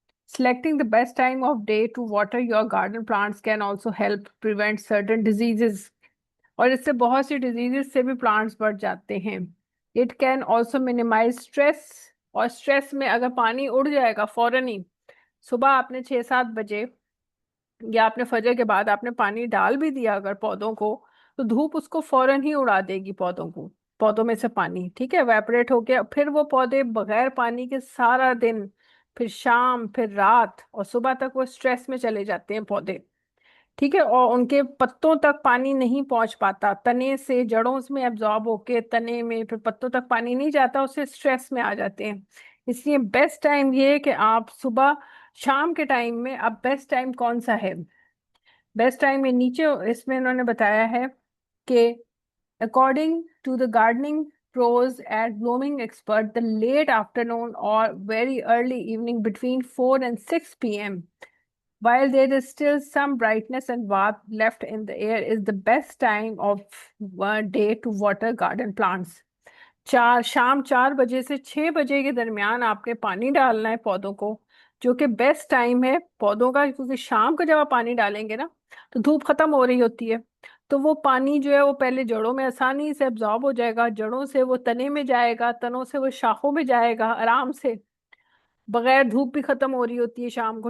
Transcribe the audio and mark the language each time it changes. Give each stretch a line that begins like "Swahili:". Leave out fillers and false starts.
English: Selecting the best time of day to water your garden plants can also help prevent certain diseases।
Hindi: और इससे बहुत सी diseases से भी plants बढ़ जाते हैं।
English: It can also minimize stress.
Hindi: और स्ट्रेस में अगर पानी उड़ जाएगा फौरन ही, सुबह आपने 6-7 बजे या आपने फजर के बाद आपने पानी डाल भी दिया अगर पौधों को, तो धूप उसको फौरन ही उड़ा देगी पौधों को, पौधों में से पानी। ठीक है, एवेपोरेट हो गया, फिर वो पौधे बगैर पानी के सारा दिन, फिर शाम, फिर रात और सुबह तक वो स्ट्रेस में चले जाते हैं पौधे। ठीक है, और उनके पत्तों तक पानी नहीं पहुंच पाता, तने से जड़ों में एब्जॉर्ब होके तने में फिर पत्तों तक पानी नहीं जाता, उससे स्ट्रेस में आ जाते हैं। इसलिए बेस्ट टाइम ये है कि आप सुबह शाम के टाइम में, अब बेस्ट टाइम कौन सा है? बेस्ट टाइम में नीचे इसमें इन्होंने बताया है कि
English: According to the gardening pros at blooming expert, the late afternoon or very early evening between 4 and 6 p.m. while there is still some brightness and warmth left in the air is the best time of one day to water garden plants।
Hindi: शाम 4 बजे से 6 बजे के दरमियान आपने पानी डालना है पौधों को, जो कि बेस्ट टाइम है पौधों का, क्योंकि शाम को जब आप पानी डालेंगे ना तो धूप खत्म हो रही होती है। तो वो पानी जो है वो पहले जड़ों में आसानी से एब्जॉर्ब हो जाएगा, जड़ों से वो तने में जाएगा, तनों से वो शाखों में जाएगा आराम से, बगैर धूप भी खत्म हो रही होती है शाम को।